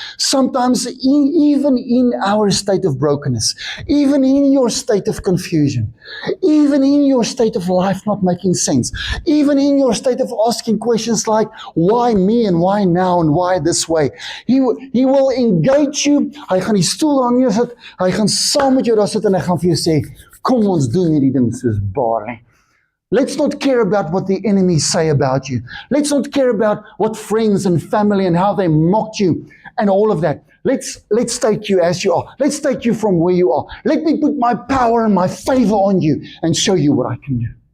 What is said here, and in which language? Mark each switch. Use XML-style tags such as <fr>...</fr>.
<en>Sometimes even in our state of brokenness, even in your state of confusion, even in your state of life not making sense, even in your state of asking questions like, why me and why now and why this way? He will engage you.</en> <af>Hy gaan die stoel aan jou sit, hy gaan saam met jou daar sit en hy gaan vir jou sê, kom ons doen hierdie ding soos barley.</af> <en>Let's not care about what the enemies say about you. Let's not care about what friends and family and how they mocked you and all of that. Let's take you as you are. Let's take you from where you are. Let me put my power and my favor on you and show you what I can do.</en>